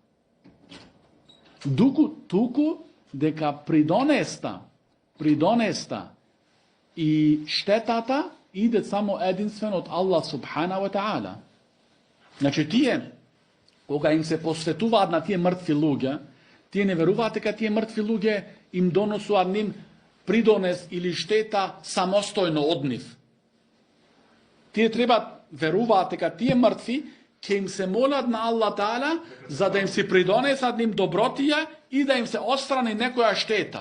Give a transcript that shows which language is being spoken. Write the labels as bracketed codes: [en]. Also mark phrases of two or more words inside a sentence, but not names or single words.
[mk] Туку дека придонеста и штетата иде само единствено од Аллах [ar] سبحانه وتعالى. [mk] Значи, тие, кога им се посветуваат на тие мртви луѓе, тие не веруваат дека тие мртви луѓе им донесуваат ним придонес или штета самостојно од нив. Тие треба веруваат дека тие мртви ќе им се молат на Аллах таала за да им се придонесат ним добротија и да им се отстрани некоја штета.